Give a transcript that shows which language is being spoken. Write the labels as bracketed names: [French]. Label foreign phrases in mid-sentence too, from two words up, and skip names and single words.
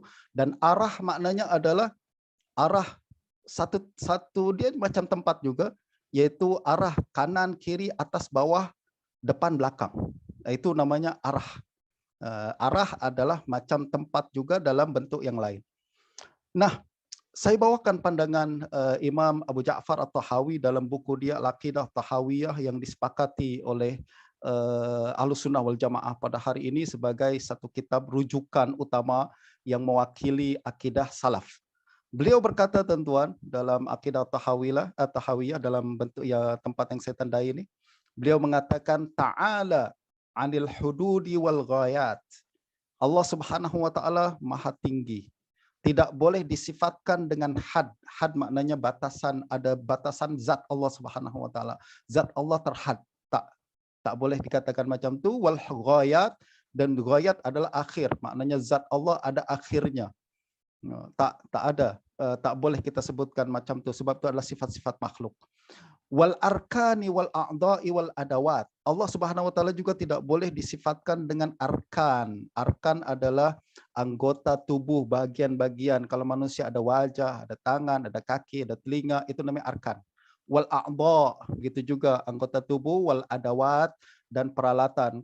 [Malay] Dan arah maknanya adalah arah satu dia macam tempat juga, yaitu arah kanan, kiri, atas, bawah, depan, belakang. Itu namanya arah. Arah adalah macam tempat juga dalam bentuk yang lain. Nah, saya bawakan pandangan Imam Abu Ja'far At-Tahawi dalam buku dia Al-Aqidah Tahawiyah yang disepakati oleh Ahlus Sunnah wal Jamaah pada hari ini sebagai satu kitab rujukan utama yang mewakili akidah salaf. Beliau berkata, tuan-tuan, dalam Aqidah Tahawiyah dalam bentuk ya tempat yang saya tandai ini, beliau mengatakan [Arabic] تعالى عن الحدود والغايات. [Malay] Allah [Arabic] سبحانه وتعالى [Malay] Maha tinggi. Tidak boleh disifatkan dengan had. Had maknanya batasan, ada batasan zat Allah [Arabic] سبحانه وتعالى. [Malay] Zat Allah terhad. Tak boleh dikatakan macam tu. [Arabic] والغايات, [Malay] dan ghayat adalah akhir. Maknanya zat Allah ada akhirnya. Tak ada, tak boleh kita sebutkan macam tu sebab itu adalah sifat-sifat makhluk. [Arabic] والأركان والأعضاء والأدوات. [Malay] Allah [Arabic] سبحانه وتعالى [Malay] juga tidak boleh disifatkan dengan arkan. Arkan adalah anggota tubuh, bagian-bagian. Kalau manusia ada wajah, ada tangan, ada kaki, ada telinga, itu namanya arkan. [Arabic] والأعضاء', [Malay] begitu juga anggota tubuh, [Arabic] والأدوات, [Malay] dan peralatan.